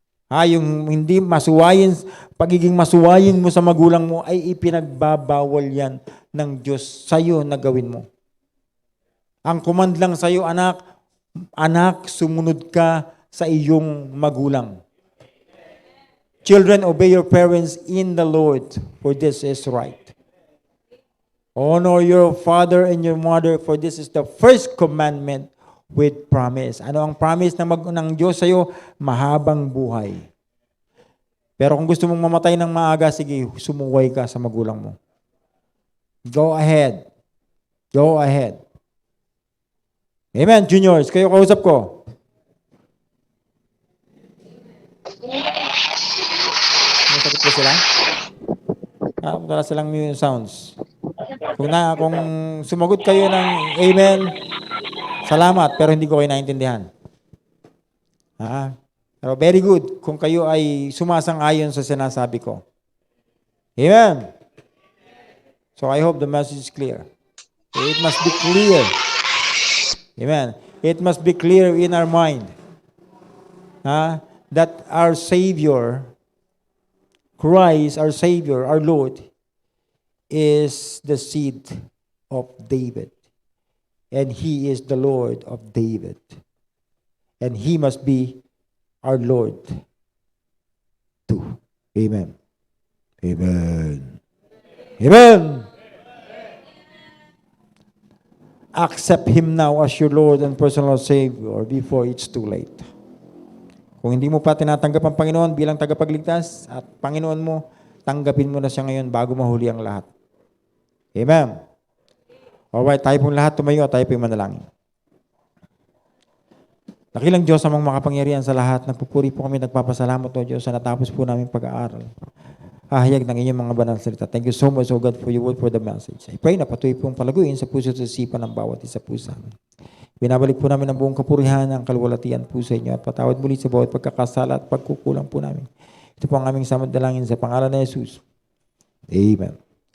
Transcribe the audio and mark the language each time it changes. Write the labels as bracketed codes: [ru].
[tl] Yung hindi masuwayin, pagiging masuwayin mo sa magulang mo, ay ipinagbabawal yan ng Diyos sa iyo na gawin mo. Ang command lang sa iyo, anak, sumunod ka sa iyong magulang. [en] Children, obey your parents in the Lord, for this is right. Honor your father and your mother, for this is the first commandment with promise. [tl] Ano ang promise ng Diyos sa iyo? Mahabang buhay. Pero kung gusto mong mamatay ng maaga, sige, sumuway ka sa magulang mo. [en] Go ahead. Go ahead. Amen, juniors. [tl] Kayo kausap ko. May sagot po sila? Wala silang new sounds. Kung sumagot kayo ng amen, salamat, pero hindi ko kayo naintindihan. Pero very good kung kayo ay sumasang-ayon sa sinasabi ko. Amen. [en] So I hope the message is clear. It must be clear. Amen. It must be clear in our mind that our Savior, Christ, our Savior, our Lord, is the seed of David. And He is the Lord of David. And He must be our Lord too. Amen. Amen. Amen. Accept Him now as your Lord and personal Savior before it's too late. [tl] Kung hindi mo pa tinatanggap ang Panginoon bilang tagapagligtas at Panginoon mo, tanggapin mo na siya ngayon bago mahuli ang lahat. Amen. Alright, tayo pong lahat tumayo at tayo pong manalangin. Dakilang Diyos amang makapangyarihan sa lahat, nagpupuri po kami, nagpapasalamat o Diyos sa natapos po namin pag-aaral. Hahayag ng inyong mga banal salita. [en] Thank you so much, O God, for your word, for the message. I pray [tl] na patuloy pong palaguin sa puso at sa isipan ng bawat isa po sa amin. Binabalik po namin ang buong kapurihan, ang kalwalatian po sa inyo at patawad muli sa bawat pagkakasala at pagkukulang po namin. Ito po ang aming samad dalangin sa pangalan ni Jesus. Amen.